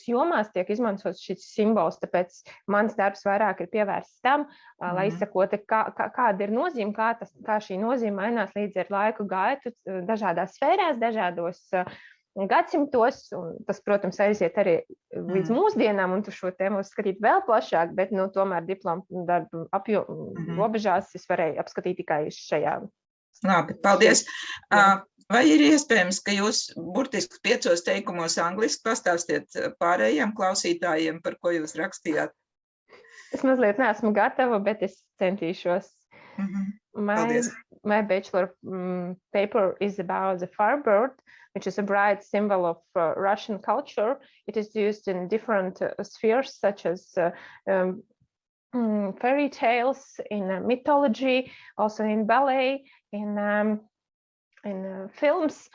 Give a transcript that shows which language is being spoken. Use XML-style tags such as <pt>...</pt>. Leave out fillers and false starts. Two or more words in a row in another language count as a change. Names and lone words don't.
<lv>jomās tiek izmantots šis simbols, tāpēc mans darbs vairāk ir pievērsts tam, lai izsakotu, kāda ir nozīme, kā šī nozīme mainās līdz ar laiku gaitu dažādās sfērās, dažādos gadsimtos, un tas, protams, aiziet arī līdz mūsdienām, un tu šo tēmu skatīt vēl plašāk, bet, tomēr diplomu darbu robežās es varēju apskatīt tikai šajā. Labi, paldies. Vai ir iespējams, ka jūs burtiski 5 teikumos angliski pastāstiet pārējiem klausītājiem, par ko jūs rakstījāt? Es mazliet neesmu gatava, bet es centīšos.</lv> <en>My bachelor paper is about the firebird, which is a bright symbol of Russian culture. It is used in different spheres, such as fairy tales, in mythology, also in ballet, in films.</en>